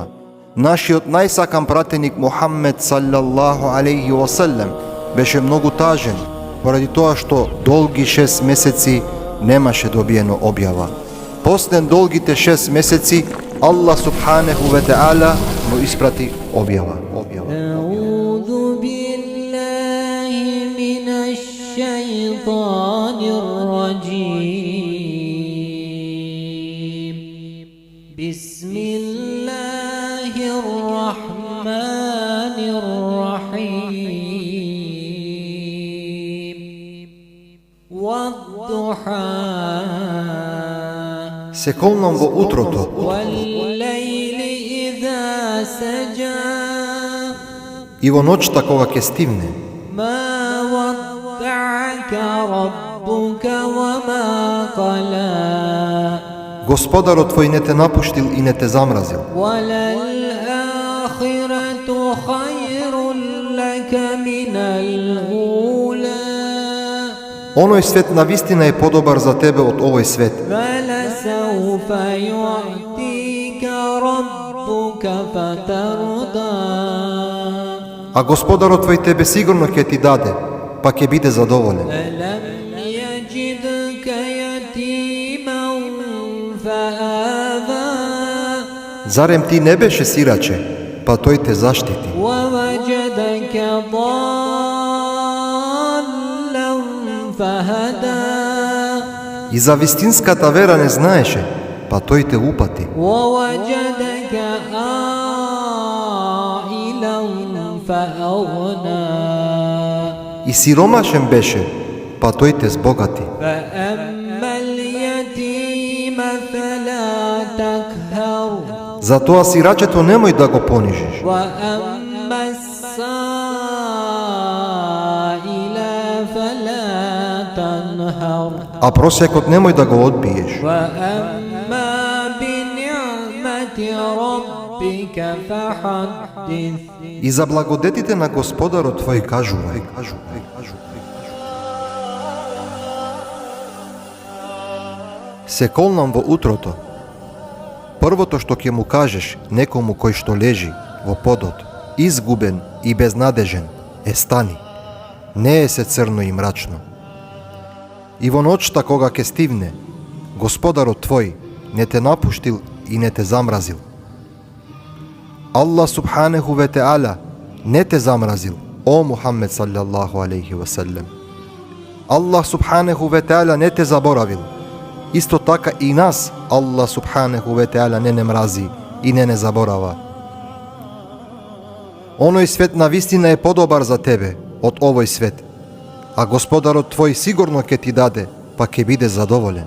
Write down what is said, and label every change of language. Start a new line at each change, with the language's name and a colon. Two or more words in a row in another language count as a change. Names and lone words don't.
Macedonian: Нашиот најсакан пратеник Мухаммед
Arabic: صلى الله عليه وسلم
Macedonian: беше многу тажен, поради тоа што долги 6 месеци немаше добиено објава. После долгите 6 месеци Аллах
Arabic: سبحانه وتعالى
Macedonian: му испрати објава.
Arabic: أعوذ بالله من الشيطان الرجيم بسم الله الرحمن الرحيم والضحى
Macedonian: Се колнам во утрото
Arabic: والليل إذا سجى
Macedonian: и во ноќта кога ќе стивне.
Arabic: ما ودعك ربك وما قلى
Macedonian: Господарот твој не те напуштил и не те замразил.
Arabic: وللآخرة خير لك من الأولى
Macedonian: Оној свет на вистина е подобар за тебе од овој свет.
Arabic: فلسوف يعطيك ربك فترضى
Macedonian: А Господарот твој тебе сигурно ќе ти даде, па ќе биде задоволен.
Arabic: ألم يجدك يتيما فآوى
Macedonian: Зарем ти не беше сираче, па тој те заштити.
Arabic: ووجدك ضالا فهدى
Macedonian: И за вистинската вера не знаеше, па тој те упати.
Arabic: ووجدك عائلا فأغنى
Macedonian: И сиромашен беше, па тој те збогати.
Arabic: فأما اليتيم فلا تقهر
Macedonian: Затоа сирачето немој да го понижиш.
Arabic: وأما السائل فلا تنهر
Macedonian: А просекот немој да го одбиеш.
Arabic: وأما بنعمة ربك فحدث
Macedonian: И за благодетите на Господарот твој кажувај. Се колнам во утрото. Првото што ќе му кажеш некому кој што лежи во подот, изгубен и безнадежен, е стани. Не е се црно и мрачно. И во ноќта кога ќе стивне, Господарот твој не те напуштил и не те замразил. Аллах
Arabic: سبحانه وتعالى
Macedonian: не те замразил, о Мухаммед
Arabic: صلى الله عليه وسلم.
Macedonian: Аллах
Arabic: سبحانه وتعالى
Macedonian: не те заборавил. Исто така и нас Аллах
Arabic: سبحانه وتعالى
Macedonian: не мрази и не заборава. Оној свет на вистина е подобар за тебе од овој свет, а Господарот твој сигурно ќе ти даде, па ќе биде задоволен.